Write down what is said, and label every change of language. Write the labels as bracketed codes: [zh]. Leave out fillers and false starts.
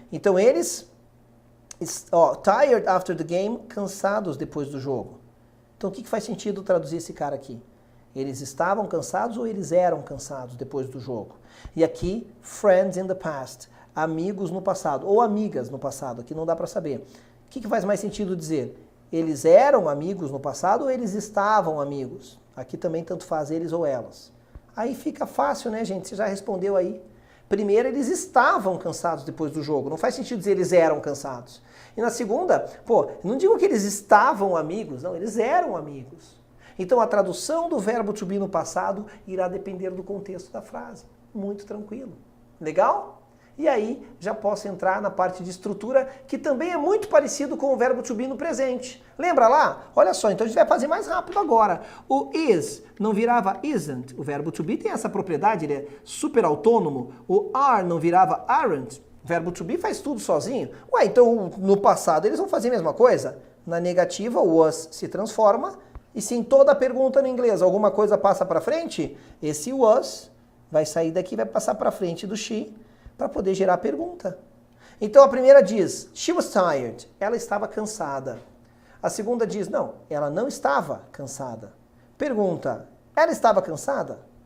[pt] Então eles, [en] tired after the game, [pt] cansados depois do jogo. Então o que faz sentido traduzir esse cara aqui? Eles estavam cansados ou eles eram cansados depois do jogo? E aqui, [en] friends in the past. [pt] Amigos no passado. Ou amigas no passado. Aqui não dá para saber. O que faz mais sentido dizer? Eles eram amigos no passado ou eles estavam amigos? Aqui também tanto faz eles ou elas. Aí fica fácil, né, gente? Você já respondeu aí. Primeiro, eles estavam cansados depois do jogo. Não faz sentido dizer eles eram cansados. E na segunda, não digo que eles estavam amigos, não, eles eram amigos. Então a tradução do verbo to be no passado irá depender do contexto da frase. Muito tranquilo. Legal? E aí já posso entrar na parte de estrutura, que também é muito parecido com o verbo to be no presente. Lembra lá? Olha só, então a gente vai fazer mais rápido agora. O is não virava isn't. O verbo to be tem essa propriedade, ele é super autônomo. O are não virava aren't. O verbo to be faz tudo sozinho. Ué, então no passado eles vão fazer a mesma coisa? Na negativa, o was se transforma. E se em toda pergunta no inglês alguma coisa passa para frente, esse was vai sair daqui e vai passar para frente do she, para poder gerar pergunta. Então a primeira diz, [en] she was tired, [pt] ela estava cansada. A segunda diz, não, ela não estava cansada. Pergunta, ela estava cansada?